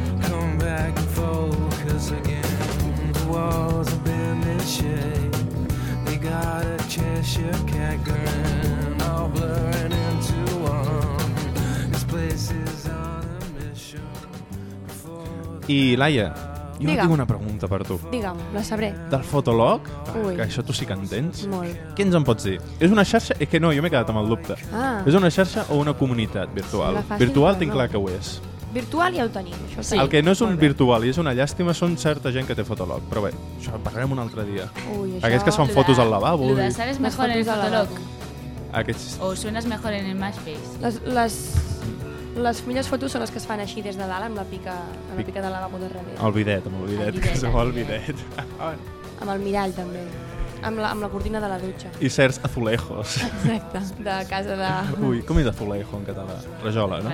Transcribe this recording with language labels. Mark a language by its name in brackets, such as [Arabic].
[English] Come back and focus again. The walls have been in shape. They got a Cheshire cat grin, all blurring into one. This place is on a mission. [Catalan] I Laia, jo tinc una pregunta per tu. Digue'm, la sabré. Del Fotolog, que això tu sí que entens. Molt. Què ens en pots dir? És una xarxa? És que no, jo m'he quedat amb el dubte. Ah. És una xarxa o una comunitat virtual? Fàcil, virtual tinc clar que ho és. Virtual ja ho tenim. Això sí. El que no és un virtual i és una llàstima són certa gent que té Fotolog. Però bé, això en parlarem un altre dia. Ui, això... Aquests que es fan fotos al lavabo. [Spanish] Lo de ser és mejor en el Fotolog. [Catalan] Aquests... [Spanish] O suenes mejor en el MySpace. [Catalan] Les millors fotos són les que es fan així des de dalt amb la pica, amb la pica de lavabo de darrere. El bidet, amb el bidet. El bidet, el bidet. Amb el mirall, també. Amb la cortina de la dutxa. I certs azulejos. Exacte, de casa de... Ui, com és azulejo en català? Rajola, no?